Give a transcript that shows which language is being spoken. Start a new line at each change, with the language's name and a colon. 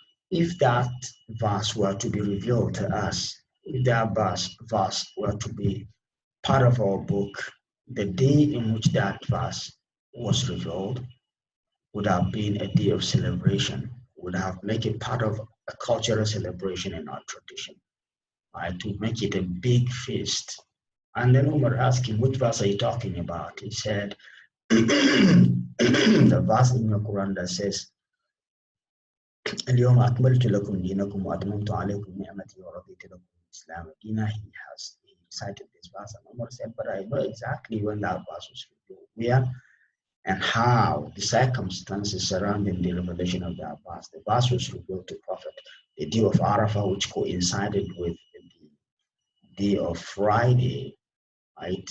English: If that verse were to be revealed to us, if that verse were to be part of our book, the day in which that verse was revealed would have been a day of celebration, would have made it part of a cultural celebration in our tradition, right? To make it a big feast. And then Umar asked him, which verse are you talking about? He said, the verse in the Quran that says,
Arabic: اليوم أكملت لكم دينكم وأتممت عليكم نعمتي ورضيت لكم الإسلام دينا.
English: He cited this verse, and Umar said, but I know exactly when that verse was revealed, where and how, the circumstances surrounding the revelation of that verse. The verse was revealed to Prophet the day of Arafah, which coincided with the day of Friday, right?